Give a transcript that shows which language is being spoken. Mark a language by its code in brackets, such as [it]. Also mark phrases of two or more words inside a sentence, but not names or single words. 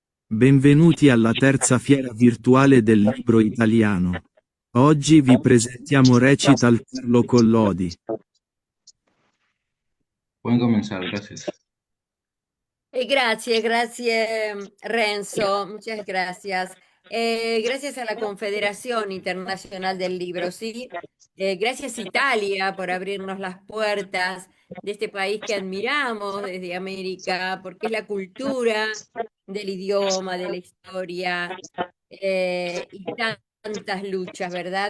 [it] Benvenuti alla terza fiera virtuale del libro italiano. Oggi vi presentiamo Recital Carlo Collodi. [es] Pueden comenzar, gracias. Grazie Renzo, muchas gracias. Gracias a la Confederación Internacional del Libro, ¿sí? Gracias Italia por abrirnos las puertas de este país que admiramos desde América, porque es la cultura del idioma, de la historia y tantas luchas, ¿verdad?